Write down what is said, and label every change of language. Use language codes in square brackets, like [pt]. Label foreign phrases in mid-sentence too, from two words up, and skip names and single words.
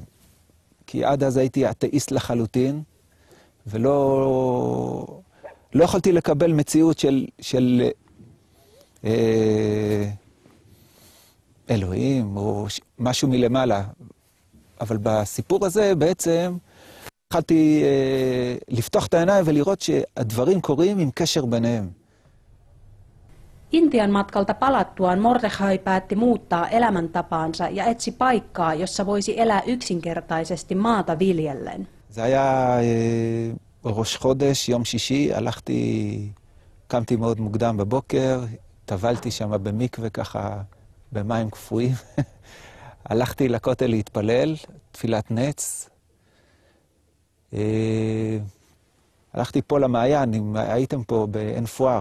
[he] כי עד אז הייתי אתאיסט לחלוטין, ולא יכולתי לקבל מציאות של אלוהים או משהו מלמעלה. אבל בסיפור הזה בעצם יכולתי לפתוח את העיניים ולראות שהדברים קורים עם קשר ביניהם. [fi] Intian matkalta palattuaan Mordechai päätti muuttaa elämäntapaansa ja etsi paikkaa, jossa voisi elää yksinkertaisesti maata viljellen. [he] זה היה ראש חודש, יום שישי, קמתי מאוד מוקדם בבוקר, טבלתי שם במקווה ככה במים קפואים. הלכתי לכותל להתפלל, תפילת נץ. הלכתי פה למעיין, אם הייתם פה בעין פואר.